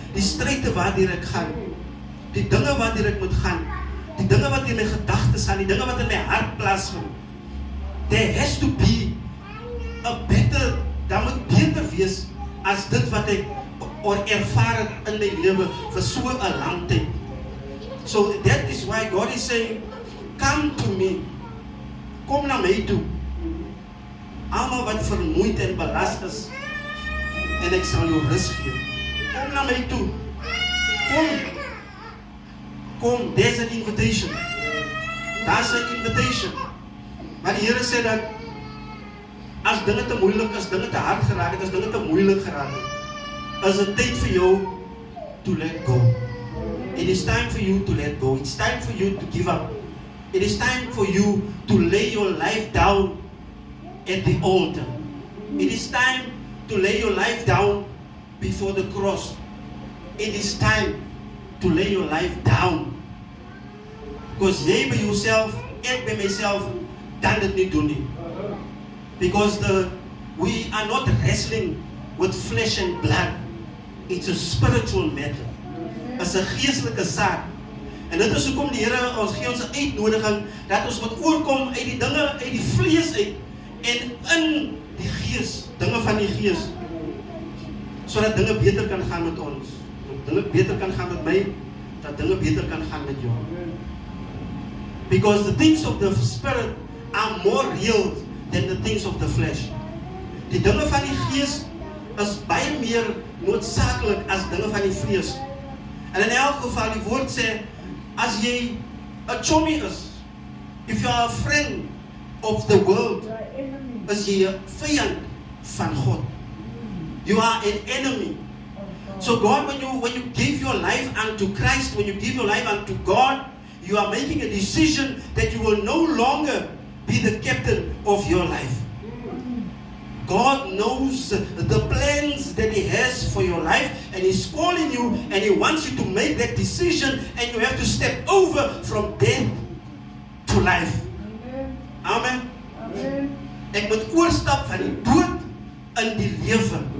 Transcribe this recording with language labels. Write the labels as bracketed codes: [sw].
[af] Die stryde waardeur ek gaan, die dinge waardeur ek moet gaan, die dinge wat in my gedagtes gaan, die dinge wat in my hart plaasvind. [en] There has to be [af] daar moet beter wees as dit wat ek ervaar het in my lewe vir so 'n lang tyd. [en] So that is why God is saying, come to me. [af] Kom na my toe. Almal wat vermoeid en belast is, en ek sal jou rus gee. Kom na my toe. Kom, [en] there's an invitation. [af] Daar's 'n invitation. Maar die Here sê dat as dinge te moeilik, as dinge te hard geraak het, as dinge te moeilik geraak het, is dit tyd vir jou [en] to let go. It is time for you to let go. It's time for you to give up. It is time for you to lay your life down at the altar. It is time to lay your life down before the cross. It is time to lay your life down. Because jy by yourself, ek by myself, [af] kan dit nie doen nie. [en] Because we are not wrestling with flesh and blood. It's a spiritual matter. It's [af] 'n geestelike saak. En dit is hoekom die Here ons gee ons 'n uitnodiging dat ons moet oorkom uit die dinge uit die vlees uit en in die gees, dinge van die gees. Sodat dinge beter kan gaan met ons. Dat dinge beter kan gaan met my, dat dinge beter kan gaan met jou. [en] Because the things of the spirit are more real than the things of the flesh. [af] Die dinge van die gees is baie meer noodsaaklik as dinge van die vlees. En in elk geval die woord sê, as jy 'n chommy is, [en] if you are a friend of the world, [af] is jy 'n vyand van God. [en] You are an enemy. So God, when you give your life unto Christ, when you give your life unto God, you are making a decision that you will no longer be the captain of your life. God knows the plans that He has for your life, and He's calling you and He wants you to make that decision, and you have to step over from death to life. Amen. [af] Ek moet oorstap van die dood in die lewe.